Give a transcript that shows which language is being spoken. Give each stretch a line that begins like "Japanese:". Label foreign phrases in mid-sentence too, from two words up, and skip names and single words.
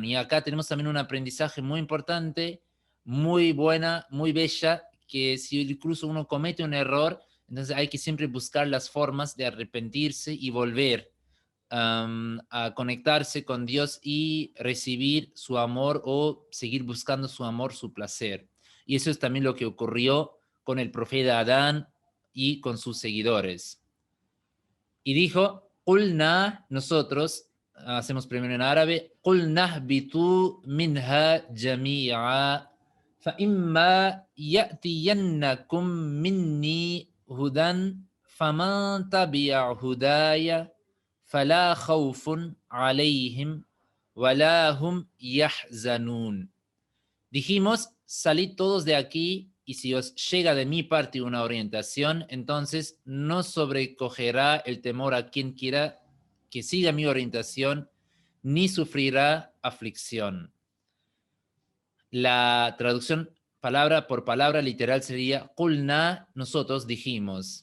Spanish: Y acá tenemos también un aprendizaje muy importante, muy buena, muy bella, que si incluso uno comete un error, entonces hay que siempre buscar las formas de arrepentirse y volver a conectarse con Dios y recibir su amor o seguir buscando su amor, su placer. Y eso es también lo que ocurrió con el profeta Adán y con sus seguidores. Y dijo, Qulna, nosotros, hacemos primero en árabe,
Arabic: قلنا اهبطوا منها جميعا، فإما يأتينكم مني هدى، فمن تبع هداي، فلا خوف عليهم، ولا هم يحزنون.
Spanish: Dijimos, salid todos de aquí y si os llega de mi parte una orientación, entonces no sobrecogerá el temor a quien quiera que siga mi orientación, ni sufrirá aflicción. La traducción palabra por palabra literal sería, Qulna, nosotros dijimos.